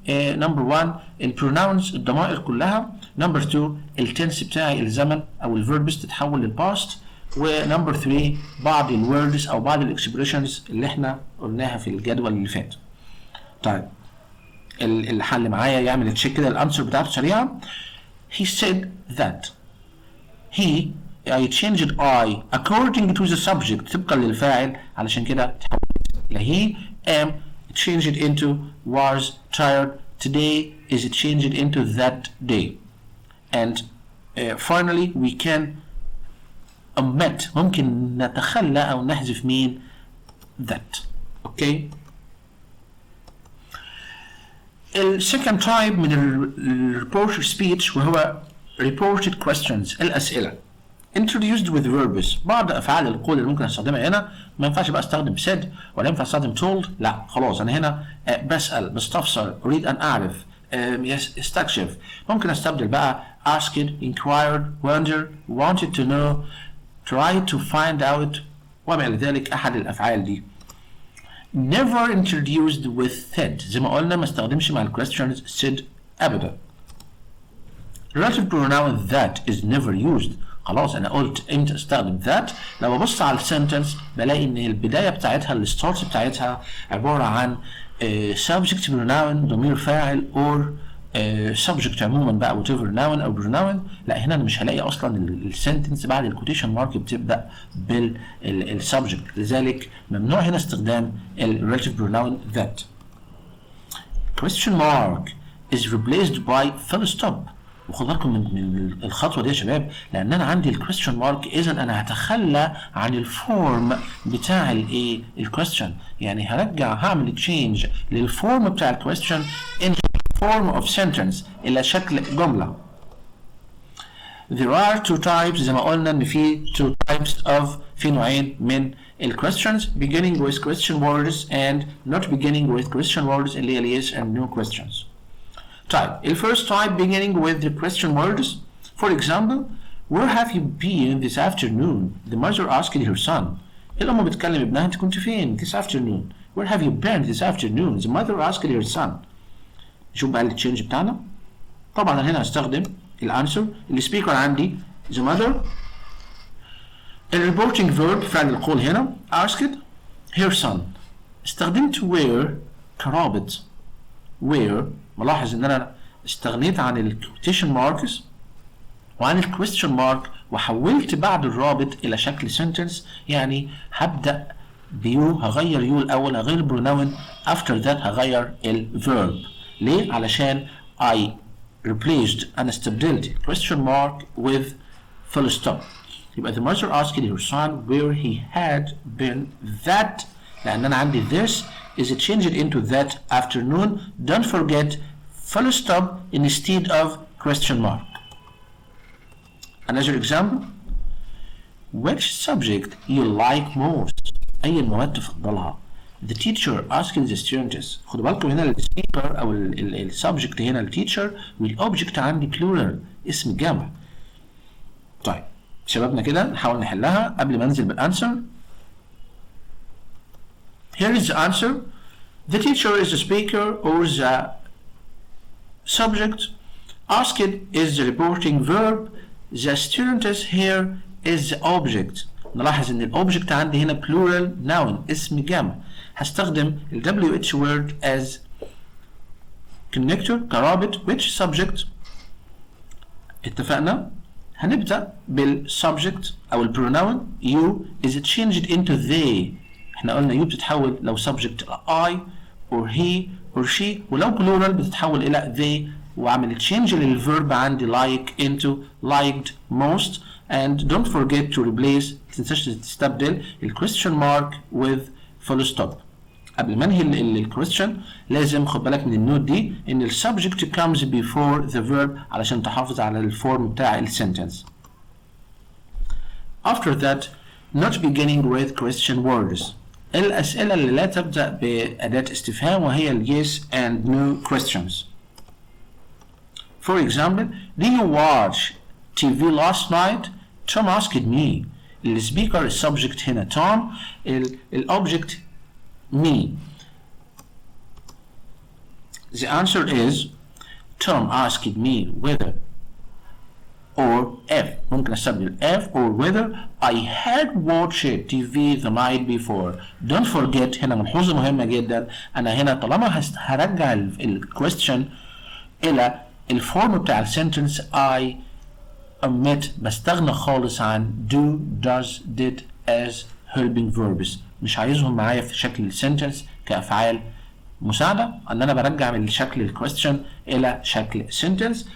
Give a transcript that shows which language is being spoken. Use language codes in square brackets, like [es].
[ar] نمبر 1 البروناونز الضمائر كلها. نمبر 2 التنس بتاعي الزمن او الفيربس تتحول للباست. ونمبر 3 بعض الوردز او بعض الاكسبريشنز اللي احنا قلناها في الجدول اللي فات. طيب الحل معايا يعمل تشيك كده الانسر بتاعته سريعه. [en] He said that I changed I according to the subject [ar] طبقا للفاعل علشان كده تحولت الى [en] he am changed into was tired today is changed into that day. And finally we can omit [ar] ممكن نتخلى او نحذف مين [en] that. [ar] اوكي. السكند تايب من الريبورتر سبيتش وهو reported questions الأسئلة. [en] introduced with verbs [ar] بعض أفعال القول اللي ممكن أستخدمها هنا ما ينفعش بقى أستخدم said ولا ينفع أستخدم told. لا خلاص أنا هنا بسأل بستفسر أريد أن أعرف استكشف. ممكن أستبدل بقى [en] asked inquired wondered wanted to know tried to find out [ar] وما إلى ذلك أحد الأفعال دي. [en] never introduced with said [ar] زي ما قلنا ما استخدمش مع الquestions said أبدا. [en] relative pronoun that is never used. [ar] خلاص أنا قلت إمتى أستخدم that لما ببص على السنتنس بلاقي إن البداية بتاعتها الستارت بتاعتها عبارة عن [en] subject pronoun [ar] ضمير فاعل [en] or subject [ar] عموما بقى [en] whatever noun [ar] أو pronoun. لا هنا أنا مش هلاقي أصلا السنتنس بعد الكوتيشن مارك بتبدأ بالسبجكت. لذلك ممنوع هنا استخدام relative pronoun that. [en] question mark is replaced by full stop. [ar] وخد بالكم من الخطوه دي يا شباب لان انا عندي الكويستشن مارك اذا انا هتخلى عن الفورم بتاع الايه الكويستشن يعني هعمل تشينج للفورم بتاع الكويستشن [en] in form of sentence [ar] الى شكل جمله. [en] there are two types [ar] زي ما قلنا ان في [en] two types of [ar] في نوعين من الكويستشنز [en] beginning with question words and not beginning with question words [ar] اللي هي [en] yes and no questions. [ar] طيب ال [en] first type beginning with the question words. For example where have you been this afternoon? The mother asked her son. [ar] الأم بتكلم ابنها أنت كنت فين [en] this afternoon. Where have you been this afternoon? The mother asked her son. [ar] نشوف بقى التشينج بتاعنا. طبعا أنا هنا هستخدم الانسر. السبيكر عندي the mother. الريبورتنج فيرب فعل القول هنا asked her son. استخدمت where كرابط. where ملاحظ ان انا استغنيت عن الكوتيشن ماركس وعن الكويستشن مارك وحولت بعد الرابط الى شكل سنتنس. يعني هبدا بيو هغير يو الاول هغير البروناون [en] after that [ar] هغير الفيرب. ليه؟ [en] علشان I replaced [ar] انا استبدلت [en] question mark with full stop. [ar] يبقى [en] the mother asked her son where he had been that [ar] لان انا عندي [en] this is changed into that afternoon. Don't forget full stop instead of question mark. Another example which subject you like most [ar] أي المواد تفضلها. [en] The teacher asked the students. [ar] خدوا بالكم هنا السبيكر أو السبجكت هنا التيتشر والأوبجكت عندي plural اسم جمع. طيب شبابنا كده نحاول نحلها قبل ما ننزل بالأنسر. [en] Here is the answer. The teacher is the speaker or the subject. Asked is the reporting verb. The student is here is the object. [ar] نلاحظ ان الاوبجكت عندي هنا [en] plural noun [ar] اسم جمع. هستخدم ال [en] WH word as connector [ar] كرابط [en] which subject. [ar] اتفقنا؟ هنبدأ بالسبجكت أو البروناون [en] you is changed into they. [ar] احنا قلنا you بتتحول لو [en] subject I or he or she، [ar] ولو plural بتتحول إلى they وعمل change للverb عندي [en] like into liked most. and don't forget to replace [ar] متنساش تستبدل ال [en] question mark with full stop. [ar] قبل ما انهي الكويستشن لازم خد بالك من النوت دي ان السبجكت [en] comes before the verb [ar] علشان تحافظ على الفورم بتاع السنتنس. [en] After that not beginning with question words. [ar] الأسئلة اللي لا تبدأ بأداة استفهام وهي ال [en] yes and no questions. For example, do you watch TV last night? Tom asked me. [ar] السبيكر السبجكت هنا Tom، الأوبجكت me. [en] The answer is Tom asked me whether or if. [ar] ممكن استبدل [en] if or whether I had watched TV the night before. Don't forget [ar] هنا ملحوظة مهمة جدا، أنا هنا طالما هرجع الكويستشن إلى الفورم بتاع السنتنس [en] I omit [ar] بستغنى خالص عن [en] do, does, did as helping verbs. [ar] مش عايزهم معايا في شكل السنتنس كأفعال مساعدة، ان انا برجع من شكل الكويستشن الى شكل sentence.